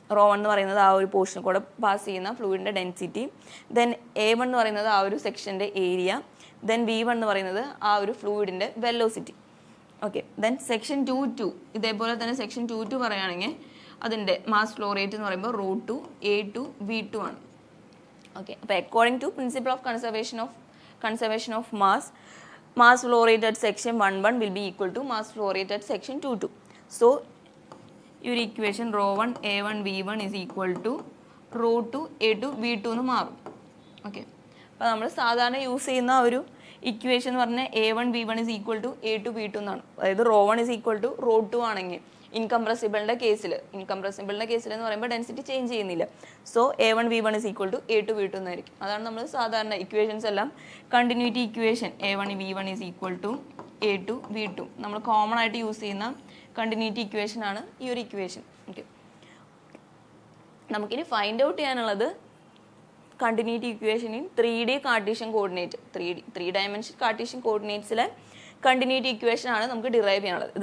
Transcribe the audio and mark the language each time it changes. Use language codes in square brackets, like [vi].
[ml] ρ1 എന്ന് പറയുന്നത് ആ ഒരു പോർഷനിൽ കൂടെ പാസ് ചെയ്യുന്ന ഫ്ലൂയിഡിൻ്റെ ഡെൻസിറ്റി, ദെൻ A1 എന്ന് പറയുന്നത് ആ ഒരു സെക്ഷൻ്റെ ഏരിയ, ദെൻ V1 എന്ന് പറയുന്നത് ആ ഒരു ഫ്ലൂയിഡിൻ്റെ വെലോസിറ്റി. ഓക്കെ, ദെൻ സെക്ഷൻ 2 ഇതേപോലെ തന്നെ സെക്ഷൻ 2 പറയുകയാണെങ്കിൽ അതിൻ്റെ മാസ് ഫ്ലോ റേറ്റ് എന്ന് പറയുമ്പോൾ ρ2 A2 V2 ആണ്. [en] Okay, അപ്പോൾ according to principle of conservation of mass flow rate at section 1 will be equal to mass flow rate at section 2. So your equation ρ1 A1 V1 is equal to ρ2 A2 V2 [ml] എന്ന് മാറും. Okay, അപ്പോൾ നമ്മൾ സാധാരണ use ചെയ്യുന്ന ഒരു equation എന്ന് പറഞ്ഞാൽ [en] A1 V1 is equal to A2 V2 [ml] എന്നാണ്. അതായത് [en] ρ1 is equal to ρ2 [ml] ആണെങ്കിൽ ഇൻകംപ്രസിബിളിൻ്റെ കേസിൽ എന്ന് പറയുമ്പോൾ ഡെൻസിറ്റി ചേഞ്ച് ചെയ്യുന്നില്ല. [en] so A1 V1 is equal to A2 V2 [ml] എന്നായിരിക്കും. അതാണ് നമ്മൾ സാധാരണ ഇക്വേഷൻസ് എല്ലാം continuity equation [en] A1 V1 is equal to A2 V2 [ml] നമ്മൾ കോമൺ ആയിട്ട് യൂസ് ചെയ്യുന്ന കണ്ടിന്യൂറ്റി ഇക്വേഷൻ ആണ് ഈ ഒരു ഇക്വേഷൻ. ഓക്കെ, നമുക്കിനി ഫൈൻഡ് ഔട്ട് ചെയ്യാനുള്ളത് continuity equation in 3D Cartesian coordinate 3 dimension Cartesian കോർഡിനേറ്റ്സിലെ continuity equation ആണ് നമുക്ക് ഡിറൈവ് ചെയ്യാനുള്ളത്.